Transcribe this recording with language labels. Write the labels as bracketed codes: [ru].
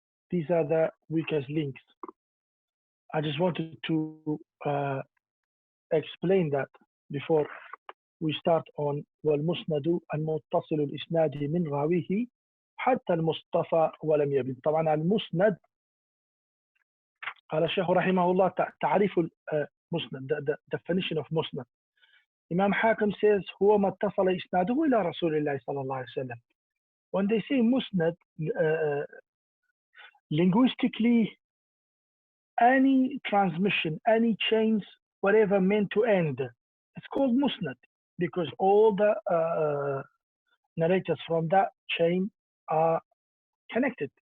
[en] These are the weakest links. I just wanted to explain that before we start on [ar] والمسند المتصل الإسناد من راويه حتى المصطفى ولم يبن. طبعا المسند قال الشيخ رحمه الله تعريف المسند, [en] the definition of [ar] مسند. [en] Imam Hakim says [ar] هو ما اتصل إسناده إلى رسول الله صلى الله عليه وسلم. [en] When they say مسند, linguistically, any transmission, any chains, whatever meant to end, it's called musnad because all the narrators from that chain are connected.